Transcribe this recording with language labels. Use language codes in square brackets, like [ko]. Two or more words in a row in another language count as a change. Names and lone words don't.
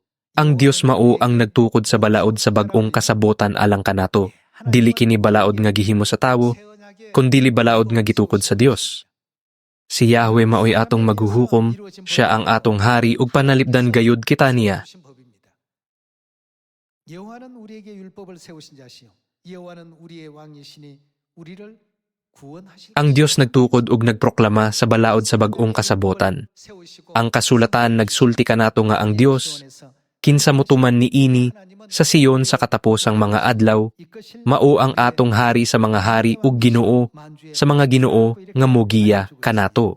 [ceb] Ang Dios mao ang nagtukod sa balaod sa bag-ong kasabotan alang kanato. Dili kini balaod nga gihimo sa tawo, kundi balaod nga gitukod sa Dios. Si Yahweh maoy atong maghuhukom, siya ang atong hari ug panalipdan gayud kita niya. [ko] 여호와는 우리에게 율법을 세우신 자시요 여호와는 우리의 왕이시니 우리를 [ceb] Ang Dios nagtukod ug nagproklama sa balaod sa bag-ong kasabotan. Ang kasulatan nagsulti kanato nga ang Dios, kinsa motuman niini sa Siyon sa kataposang mga adlaw, mao ang atong hari sa mga hari ug Ginoo sa mga ginoo nga mogiya kanato.